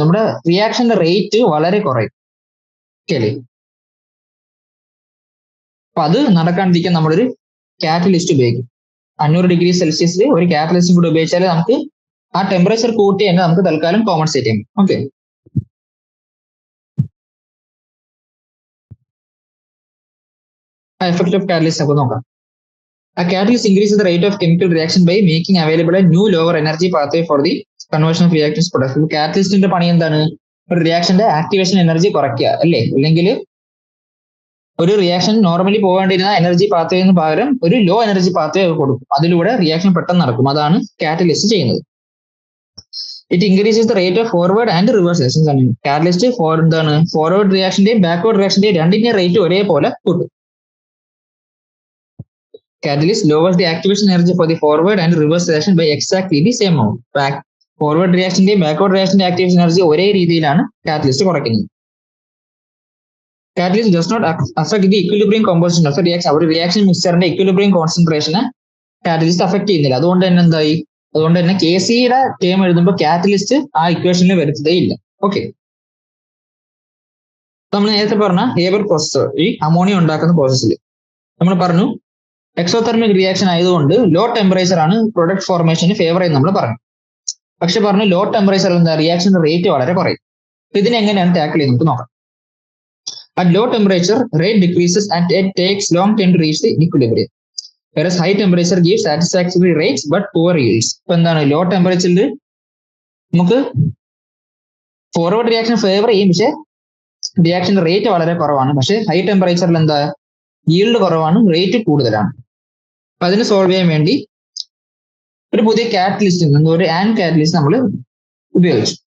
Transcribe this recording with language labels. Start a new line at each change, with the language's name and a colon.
Malayalam: നമ്മുടെ റിയാക്ഷന്റെ റേറ്റ് വളരെ കുറയും. ഓക്കെ, അപ്പൊ അത് നടക്കാണ്ടിരിക്കാൻ നമ്മളൊരു കാറ്റലിസ്റ്റ് ഉപയോഗിക്കും. 500 ഡിഗ്രി സെൽഷ്യസിൽ ഒരു കാറ്റലിസ്റ്റും കൂടി ഉപയോഗിച്ചാൽ നമുക്ക് ആ ടെമ്പറേച്ചർ കൂട്ടി തന്നെ നമുക്ക് തൽക്കാലം കോമ്പൻസേറ്റ് ചെയ്യാം. ഓക്കെ, എഫക്ട് ഓഫ് കാറ്റലിസ്റ്റ് നമുക്ക് നോക്കാം.
English: A catalyst increases the rate of chemical reaction by making available a new lower energy pathway for the conversion of reactants production.
Malayalam: കാറ്റലിസ്റ്റിന്റെ പണി എന്താണ്? ഒരു റിയാക്ഷന്റെ ആക്ടിവേഷൻ എനർജി കുറയ്ക്കുക അല്ലേ. അല്ലെങ്കിൽ ഒരു റിയാക്ഷൻ നോർമലി പോകേണ്ടിരുന്ന എനർജി പാത്വേന്ന് പകരം ഒരു ലോ എനർജി പാത്വേ കൊടുക്കും. അതിലൂടെ റിയാക്ഷൻ പെട്ടെന്ന് നടക്കും. അതാണ് കാറ്റലിസ്റ്റ് ചെയ്യുന്നത്.
English: it increases the rate of forward and reverse reactions
Malayalam: ആണ്. കാറ്റലിസ്റ്റ് എന്താണ് ഫോർവേഡ് റിയാക്ഷന്റെയും ബാക്ക്വേർഡ് റിയാക്ഷന്റെയും രണ്ടിന്റെയും റേറ്റ് ഒരേപോലെ കൂട്ടും.
English: Catalyst lowers the activation energy for the forward and reverse reaction by exactly the same amount.
Malayalam: Forward reaction backward reaction activation energy ഒരേ രീതിയിലാണ് catalyst കുറയ്ക്കുന്നത്. Catalyst does not affect the equilibrium composition of the reaction. ഒരു reaction മിക്സ്ചറിന്റെ equilibrium concentration catalyst affect ചെയ്യുന്നില്ല. അതുകൊണ്ട് തന്നെ എന്തായി? അതുകൊണ്ട് തന്നെ കെ സിയുടെ ടേം എഴുതുമ്പോൾ കാറ്റലിസ്റ്റ് ആ ഇക്വേഷനിൽ വരുത്തതേ ഇല്ല. ഓക്കെ, നമ്മൾ നേരത്തെ പറഞ്ഞ ഹേബർ പ്രോസസ് ഈ അമോണിയ ഉണ്ടാക്കുന്ന പ്രോസസ്സിൽ നമ്മൾ പറഞ്ഞു എക്സോതെർമിക് റിയാക്ഷൻ ആയതുകൊണ്ട് ലോ ടെമ്പറേച്ചർ ആണ് പ്രൊഡക്റ്റ് ഫോർമേഷന് ഫേവർ ചെയ്യുന്നത് നമ്മൾ പറഞ്ഞു. പക്ഷെ പറഞ്ഞു ലോ ടെമ്പറേച്ചർ എന്താ റിയാക്ഷൻ റേറ്റ് വളരെ കുറയും. ഇതിനെ എങ്ങനെയാണ് ടാക്കിൾ ചെയ്യുന്നത് നമുക്ക് നോക്കാം.
English: At low temperature, rate decreases and it takes long time to reach the equilibrium. Whereas high temperature gives satisfactory rates but poor yields.
Malayalam: ഇപ്പൊ എന്താണ് ലോ ടെമ്പറേച്ചറിൽ നമുക്ക് ഫോർവേഡ് റിയാക്ഷൻ ഫേവർ ചെയ്യും, പക്ഷെ റിയാക്ഷൻ റേറ്റ് വളരെ കുറവാണ്. പക്ഷേ ഹൈ ടെമ്പറേച്ചറിൽ എന്താ yield കുറവാണ്, റേറ്റ് കൂടുതലാണ്. അപ്പൊ അതിന് സോൾവ് ചെയ്യാൻ വേണ്ടി ഒരു പുതിയ കാറ്റലിസ്റ്റ്, ഒരു ആൻ കാറ്റലിസ്റ്റ് നമ്മൾ ഉപയോഗിച്ചു.